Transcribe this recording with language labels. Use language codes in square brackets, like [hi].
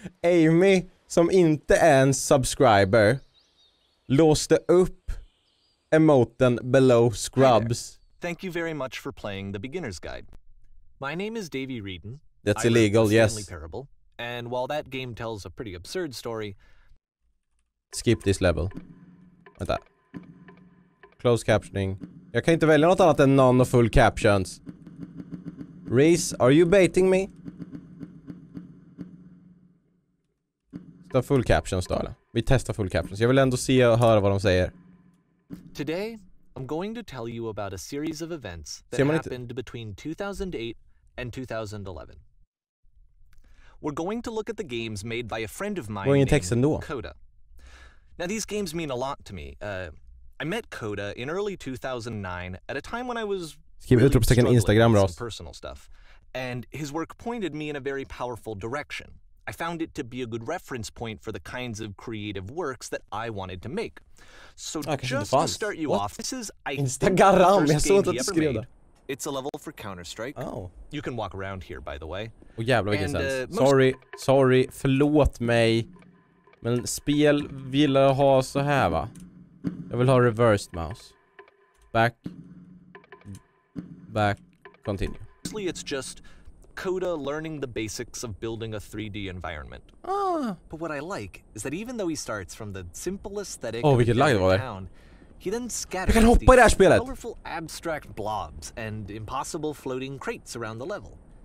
[sv] Amy, som inte är en subscriber, låste upp emoten below scrubs. [en] Thank you very much for playing the beginner's guide. My name is Davey Reedon. That's illegal, yes. Parable, and while that game tells a pretty absurd story... Skip this level. [sv] Vänta. [en] Close captioning. [sv] Jag kan inte välja något annat än non och full captions. [en] Reese, are you baiting me? [sv] Ska full captions då eller? Vi testar full captions. Jag vill ändå se och höra vad de säger. [en] Today, I'm going to tell you about a series of events that happened between 2008 and 2011. We're going to look at the games made by a friend of mine named Coda. Now, these games mean a lot to me. I met Coda in early 2009 at a time when I was really struggling with some personal stuff, and his work pointed me in a very powerful direction. I found it to be a good reference point for the kinds of creative works that I wanted to make. So just to start you off, this is, I think, the first game he ever made. It's a level for Counter-Strike. Oh. You can walk around here, by the way. [sv] Oh, jävlar vilken sens. Sorry, förlåt mig. Men spel vill jag ha så här, va? Jag vill ha reversed mouse. [en] Back, continue. Mostly it's just Coda learning the basics of building a 3D environment. But what I like is that even though he starts from the simple aesthetic of the town, he then scatters these colorful abstract blobs and impossible floating crates around the level.